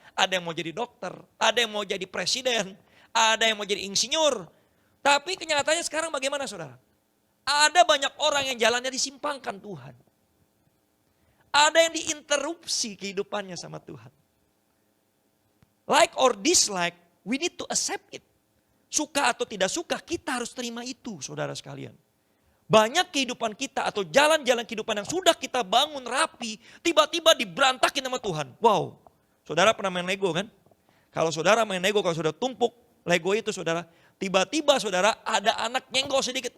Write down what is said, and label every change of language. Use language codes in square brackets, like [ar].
[id] Ada yang mau jadi dokter, ada yang mau jadi presiden, ada yang mau jadi insinyur. Tapi kenyataannya sekarang bagaimana saudara? Ada banyak orang yang jalannya disimpangkan Tuhan. Ada yang diinterupsi kehidupannya sama Tuhan. [en] Like or dislike, we need to accept it. [id] Suka atau tidak suka, kita harus terima itu saudara sekalian. Banyak kehidupan kita atau jalan-jalan kehidupan yang sudah kita bangun rapi, tiba-tiba diberantakin sama Tuhan. Wow, saudara pernah main Lego kan? Kalau saudara main Lego, kalau sudah tumpuk Lego itu saudara, tiba-tiba saudara ada anak nyenggol sedikit.